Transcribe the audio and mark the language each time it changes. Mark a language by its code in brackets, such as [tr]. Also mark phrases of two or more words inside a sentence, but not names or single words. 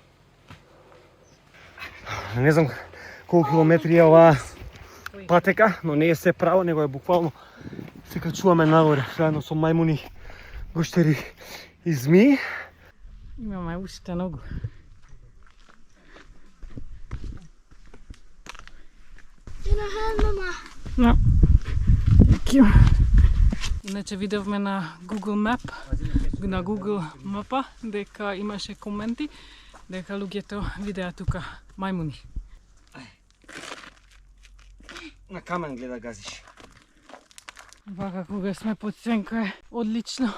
[mk] Не знам колку километри е оваа патека, но не е се право, него е буквално се качуваме нагоре, заедно со мајмуни, гуштери и змии. Имаме уште многу. Ти на hand, мама. [en] No. Thank you. [mk] Иначе видовме на Google Map, на Google Mapa, дека имаше коменти, дека луѓето видеа тука мајмуни. На камен гледа газиш. Вака кога сме под сенка е одлично.